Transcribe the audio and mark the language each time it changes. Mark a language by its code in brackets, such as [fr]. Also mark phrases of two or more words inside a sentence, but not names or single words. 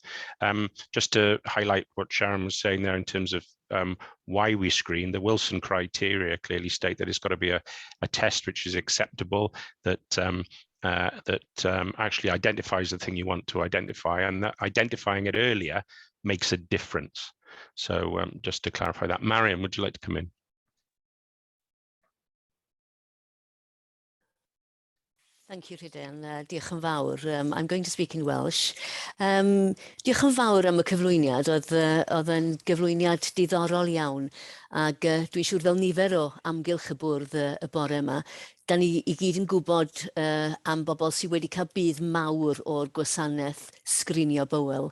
[en] Just to highlight what Sharon was saying there in terms of why we screen, the Wilson criteria clearly state that it's got to be a test which is acceptable, that actually identifies the thing you want to identify, and that identifying it earlier makes a difference. So just to clarify that, Mariam, would you like to come in? Thank you, Rhyden. [cy] Diolch yn fawr. [en] I'm going to speak in Welsh. [cy] Diolch yn fawr am y cyflwyniad. Oedd yn gyflwyniad diddorol iawn. Ac dwi'n siŵr fel nifer o amgylch y bwrdd y bore yma, da ni i gyd yn gwybod am bobl sydd wedi cael budd mawr o'r gwasanaeth sgrinio bowel.